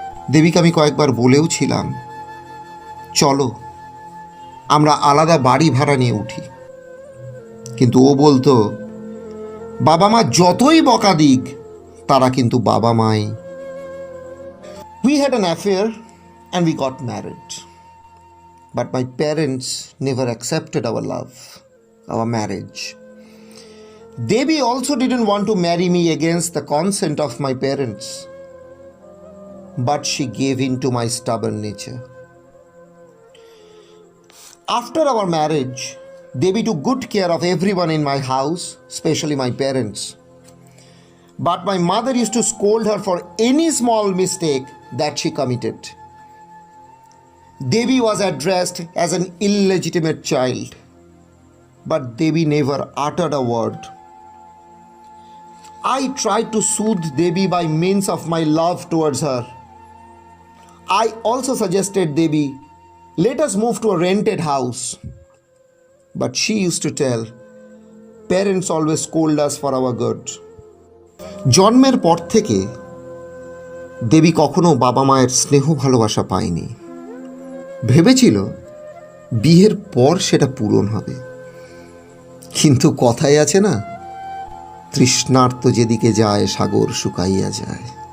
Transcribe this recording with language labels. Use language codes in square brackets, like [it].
[bn] দেবীকে আমি কয়েকবার বলেও ছিলাম, চলো আমরা আলাদা বাড়ি ভাড়া নিয়ে উঠি। কিন্তু ও বলতো, বাবা মা যতই বকা দিক তারা কিন্তু বাবা মাই। [en] We had an affair and we got married. But my parents never accepted our love, our marriage. Devi also didn't want to marry me against the consent of my parents. But she gave in to my stubborn nature. After our marriage, Devi took good care of everyone in my house, especially my parents. But my mother used to scold her for any small mistake that she committed. Devi was addressed as an illegitimate child, but Devi never uttered a word. I tried to soothe Devi by means of my love towards her. I also suggested Devi, let us move to a rented house. But she used to tell, parents always scold us for our good. [bn] জন্মের পর থেকে দেবী কখনো বাবা মায়ের স্নেহ ভালোবাসা পায়নি। ভেবেছিল বিয়ের পর সেটা পূরণ হবে, কিন্তু কথাই আছে না, তৃষ্ণার্ত যেদিকে যায় সাগর শুকাইয়া যায়।